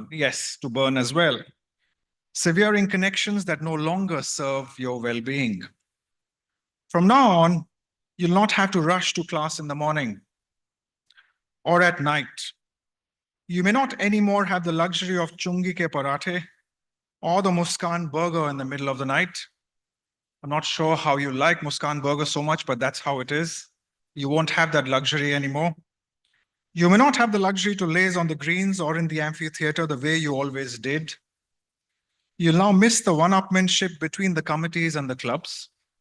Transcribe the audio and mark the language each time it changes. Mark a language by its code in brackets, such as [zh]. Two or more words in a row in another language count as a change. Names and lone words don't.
[en] Yes, to burn as well. Severing connections that no longer serve your well-being. From now on, you'll not have to rush to class in the morning or at night. You may not anymore have the luxury of [hi] चुंगी के पराठे [en] or the Muskan burger in the middle of the night. I'm not sure how you like Muskan burger so much, but that's how it is. You won't have that luxury anymore. You may not have the luxury to laze on the greens or in the amphitheater the way you always did. You'll now miss the one-upmanship between the committees and the clubs.